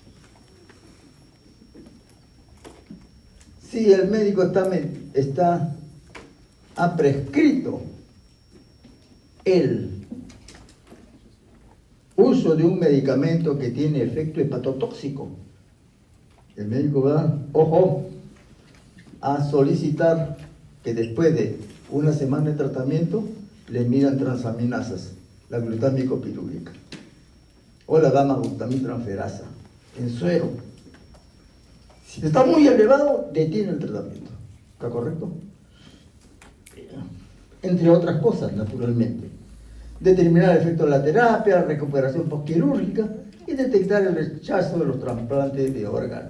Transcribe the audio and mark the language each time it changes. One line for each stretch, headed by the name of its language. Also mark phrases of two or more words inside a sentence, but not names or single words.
Spanish: Si el médico ha prescrito el uso de un medicamento que tiene efecto hepatotóxico, el médico va, ojo, a solicitar que después de una semana de tratamiento le midan transaminasas, la glutámico pirúrica o la gamma-glutamitransferasa en suero. Si está muy elevado, detiene el tratamiento. ¿Está correcto? Entre otras cosas, naturalmente. Determinar el efecto de la terapia, la recuperación postquirúrgica y detectar el rechazo de los trasplantes de órganos.